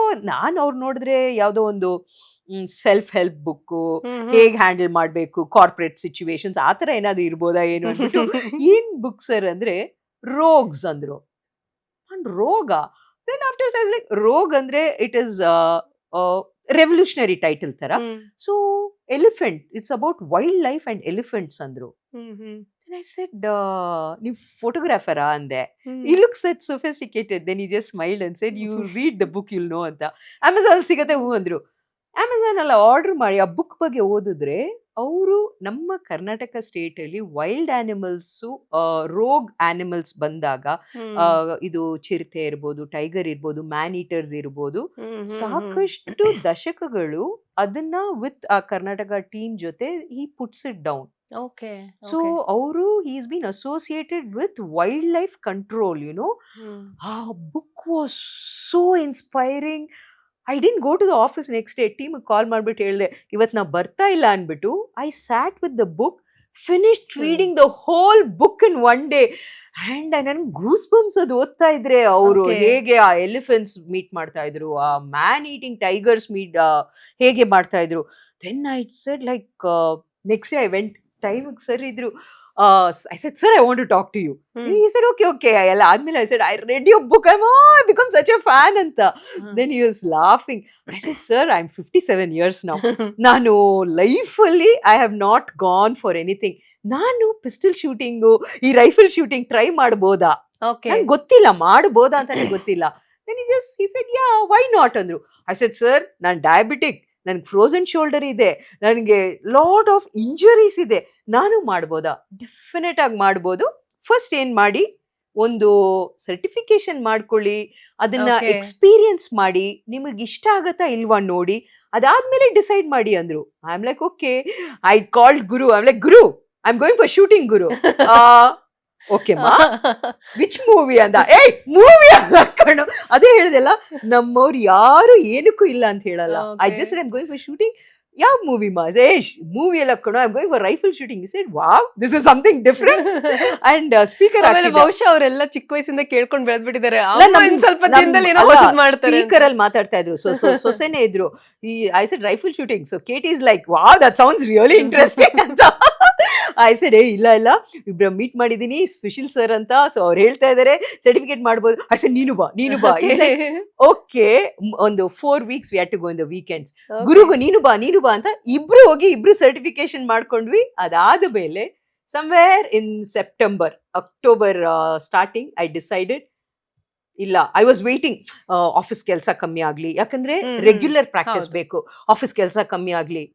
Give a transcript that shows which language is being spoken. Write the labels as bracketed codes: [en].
[kn] ನಾನು ಅವ್ರು ನೋಡಿದ್ರೆ ಯಾವ್ದೋ ಒಂದು ಸೆಲ್ಫ್ ಹೆಲ್ಪ್ ಬುಕ್, ಹೇಗ್ ಹ್ಯಾಂಡಲ್ ಮಾಡ್ಬೇಕು ಕಾರ್ಪೊರೇಟ್ ಸಿಚುವೇಶನ್ಸ್, ಆತರ ಏನಾದ್ರು ಇರ್ಬೋದಾ ಏನು ಅಂದ್ಬಿಟ್ಟು, ಏನ್ ಬುಕ್ ಸರ್ ಅಂದ್ರೆ ರೋಗ್ಸ್ ಅಂದ್ರು. ನಾನ್ ರೋಗ. [en] Then after like rogue ಅಂದ್ರೆ it is revolutionary title ತರ. So elephant, it's about wildlife and elephants ಅಂದ್ರು. Then I said, [kn] ನೀವು ಫೋಟೋಗ್ರಾಫರಾ ಅಂದೆ. [en] He looks that sophisticated. Then he just smiled and said, you read the book, you'll know ಅಂತ. [kn] Amazon ಸಿಗತ್ತೆ ಹೂ ಅಂದ್ರು. Amazon ಅಲ್ಲ order ಮಾಡಿ ಆ ಬುಕ್ ಬಗ್ಗೆ ಓದಿದ್ರೆ, ಅವರು ನಮ್ಮ ಕರ್ನಾಟಕ ಸ್ಟೇಟ್ ಅಲ್ಲಿ ವೈಲ್ಡ್ ಆನಿಮಲ್ಸ್, ರೋಗ್ ಆನಿಮಲ್ಸ್ ಬಂದಾಗ, ಇದು ಚಿರತೆ ಇರ್ಬೋದು, ಟೈಗರ್ ಇರ್ಬೋದು, ಮ್ಯಾನ್ ಈಟರ್ಸ್ ಇರ್ಬೋದು, ಸಾಕಷ್ಟು ದಶಕಗಳು ಅದನ್ನ ವಿತ್ ಆ ಕರ್ನಾಟಕ ಟೀಮ್ ಜೊತೆ [en] he puts it down. Okay. So ಅವರು he's been associated with wildlife control, you know. Our book was so inspiring. I didn't go to the office next day. [kn] Team ಕಾಲ್ ಮಾಡ್ಬಿಟ್ಟು ಹೇಳ್ದೆ, ಇವತ್ತು ನಾ ಬರ್ತಾ ಇಲ್ಲ ಅನ್ಬಿಟ್ಟು. [en] I sat with the book, finished reading the whole book in one day. [kn] And ನನ್ಗೆ goose bumps ಅದು ಓದ್ತಾ ಇದ್ರೆ, ಅವರು ಹೇಗೆ ಆ ಎಲಿಫೆಂಟ್ಸ್ ಮೀಟ್ ಮಾಡ್ತಾ ಇದ್ರು, ಆ ಮ್ಯಾನ್ ಈಟಿಂಗ್ ಟೈಗರ್ಸ್ ಮೀಟ್ ಹೇಗೆ ಮಾಡ್ತಾ ಇದ್ರು. [en] Then I said like, next day I went, [kn] time sir ಇದ್ರು. [en] I said, sir, I want to talk to you. He said, okay. [kn] ಎಲ್ಲ ಆದ್ಮೇಲೆ [en] I said, I read your book, I become such a fan ಅಂತ. Then he was laughing. I said, sir, I'm 57 years now. [kn] ನಾನು ಲೈಫಲ್ಲಿ [en] I have not gone for anything. [kn] ನಾನು pistol shooting, ಈ rifle shooting try ಮಾಡ್ಬೋದಾ, ನಂಗೆ ಗೊತ್ತಿಲ್ಲ, ಮಾಡ್ಬೋದಾ ಅಂತಾನೆ ಗೊತ್ತಿಲ್ಲ. [en] Then he said, yeah, why not ಅಂದ್ರು. I said, sir, [kn] ನಾನು ಡಯಾಬಿಟಿಕ್, ನನ್ಗೆ ಫ್ರೋಸನ್ ಶೋಲ್ಡರ್ ಇದೆ, ನನಗೆ [en] lot of injuries [kn] ಇದೆ, ನಾನು ಮಾಡ್ಬೋದಾ? ಡೆಫಿನೆಟ್ ಆಗಿ ಮಾಡ್ಬೋದು. ಫಸ್ಟ್ ಏನ್ ಮಾಡಿ, ಒಂದು ಸರ್ಟಿಫಿಕೇಶನ್ ಮಾಡ್ಕೊಳ್ಳಿ, ಅದನ್ನ ಎಕ್ಸ್ಪೀರಿಯನ್ಸ್ ಮಾಡಿ, ನಿಮಗೆ ಇಷ್ಟ ಆಗತ್ತಾ ಇಲ್ವಾ ನೋಡಿ, ಅದಾದ್ಮೇಲೆ ಡಿಸೈಡ್ ಮಾಡಿ ಅಂದ್ರು. [en] I am like okay. I called Guru, I am like, Guru, I am going for shooting Guru. [kn] Okay ಮಾ, [en] Which movie ಅಂದ. [kn] ಮೂವಿ ಅಲ್ಲ ಕಣೋ, ಅದೇ ಹೇಳಿದೆಲ್ಲ, ನಮ್ಮವ್ರು ಯಾರು ಏನಕ್ಕೂ ಇಲ್ಲ ಅಂತ ಹೇಳಲ್ಲ. [en] I just I am going for shooting. [kn] ಯಾವ ಮೂವಿ ಮಾ? ಮೂವಿ ಎಲ್ಲ ಕಣೋ, [en] I am going for rifle shooting. He said, wow, this is something different. And speaker [kn] ಬಹುಶಃ ಅವರೆಲ್ಲ ಚಿಕ್ಕ ವಯಸ್ಸಿಂದ ಕೇಳ್ಕೊಂಡು ಬೆಳೆದ್ಬಿಟ್ಟಿದ್ದಾರೆ, ಸ್ವಲ್ಪ ದಿನದಲ್ಲಿ ಏನೋ ಹೊಸದು ಮಾಡ್ತಾರೆ. ಸ್ಪೀಕರ್ ಅಲ್ಲಿ ಮಾತಾಡ್ತಾ ಇದ್ರು, ಸೊಸೆನೇ ಇದ್ರು. [en] I said rifle shooting. So Katie is like, wow, that sounds really interesting [kn] ಅಂತ. ಐ ಸೆಡ್, ಇಲ್ಲ ಇಬ್ರು ಮೀಟ್ ಮಾಡಿದೀನಿ, ಸುಶೀಲ್ ಸರ್ ಅಂತ, ಸೊ ಅವ್ರು ಹೇಳ್ತಾ ಇದಾರೆ ಸರ್ಟಿಫಿಕೇಟ್ ಮಾಡ್ಬೋದು. ಐ ಸೆಡ್, ನೀನು ಬಾ. [en] Okay, ಒಂದು 4 weeks we had to go in the weekends. [kn] ಗುರುಗು ನೀನು ಬಾ ಅಂತ ಇಬ್ರು ಹೋಗಿ ಇಬ್ರು ಸರ್ಟಿಫಿಕೇಶನ್ ಮಾಡ್ಕೊಂಡ್ವಿ. ಅದಾದ ಮೇಲೆ [en] somewhere in October starting, I decided, [kn] ಇಲ್ಲ, [en] I was waiting, [kn] ಆಫೀಸ್ ಕೆಲಸ ಕಮ್ಮಿ ಆಗ್ಲಿ, ಯಾಕಂದ್ರೆ ರೆಗ್ಯುಲರ್ ಪ್ರಾಕ್ಟೀಸ್ ಬೇಕು, ಆಫೀಸ್ ಕೆಲಸ ಕಮ್ಮಿ ಆಗ್ಲಿ.